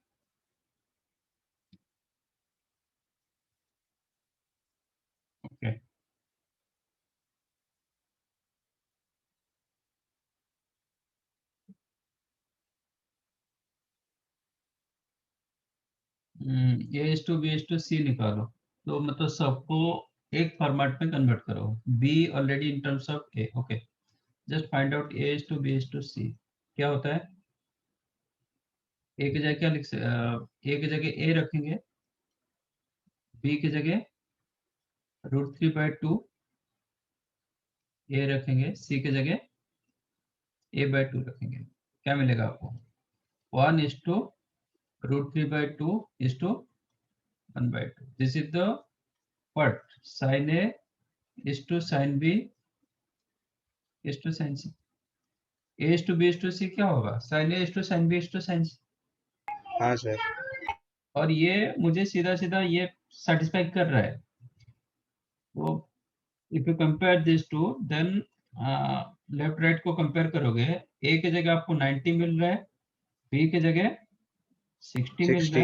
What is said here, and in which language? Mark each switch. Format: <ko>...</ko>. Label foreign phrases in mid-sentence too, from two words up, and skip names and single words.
<hi>ओके, a/b/c निकालो, तो मतलब सबको एक फॉर्मेट में कन्वर्ट करो।</hi> <en>b already in terms of a, okay. Just find out a/b/c</en> <hi>क्या होता है। a की जगह क्या लिख a की जगह a रखेंगे, b की जगह √3/2 a रखेंगे, c की जगह a/2 रखेंगे। क्या मिलेगा आपको? 1:√3/2:1/2।</hi> <en>this is the what? sin a sin b sin c।</en> <hi>a/b/c क्या होगा?</hi> <en>sin a sin b sin c।</en> <hi>हाँ सर। और ये मुझे सीधा सीधा ये सेटिस्फाई कर रहा है। तो</hi> <en>if you compare this to, then left right</en> <hi>को कंपेयर करोगे, a की जगह आपको 90 मिल रहा है, b की जगह 60 मिल रहा</hi>